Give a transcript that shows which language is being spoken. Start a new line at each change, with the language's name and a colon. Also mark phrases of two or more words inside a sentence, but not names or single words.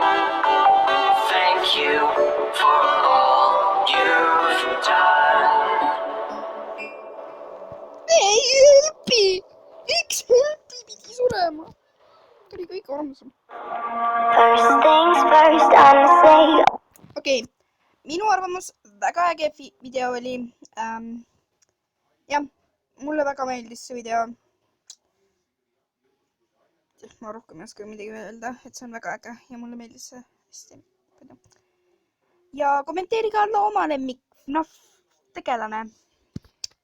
English: Thank you for all you've done.
Estonian: Ei helpi! Miks helpi pidi surema? Ta oli kõik armsam.
English: First things first, I'ma say.
Estonian: Okei, minu arvamus väga äge video oli. Jah, mulle väga meeldis see video. Ma rohkem ei oska midagi öelda, et see on väga äge ja mulle meeldis see hästi. Ja kommenteerige alla oma lemmik FNAF tegelane.